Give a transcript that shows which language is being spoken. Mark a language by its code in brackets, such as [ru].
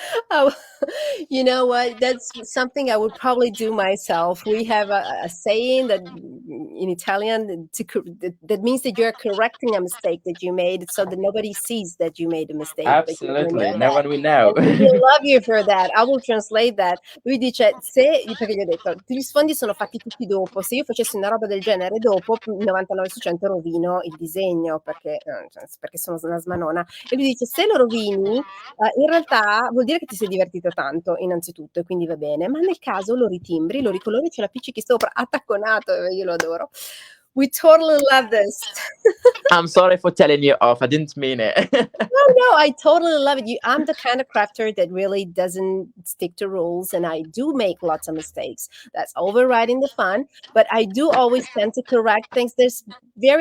[en] Oh, you know what? That's something I would probably do myself. We have a saying that in Italian that means that you're correcting a mistake that you made, so that nobody sees that you made a mistake. That you're doing Absolutely, like no that. one will know. And we love you for that. I will translate that. [it] Lui dice, perché gli ho detto, gli sfondi sono fatti tutti dopo. Se io facessi una roba del genere dopo, 99 su 100 rovino il disegno, perché sono una smanona. E lui dice, se lo rovini, in realtà vuol dire che ti sei divertito tanto, innanzitutto, e quindi va bene. Ma nel caso lo ritimbri, lo ricolori, ce la appiccichi sopra, attacconato, io lo adoro. [en] We totally love this. I'm sorry for telling you off. I didn't mean it. No, I totally love it. I'm the kind of crafter that really doesn't stick to rules, and I do make lots of mistakes. That's overriding the fun, but I do always tend to correct things. There's very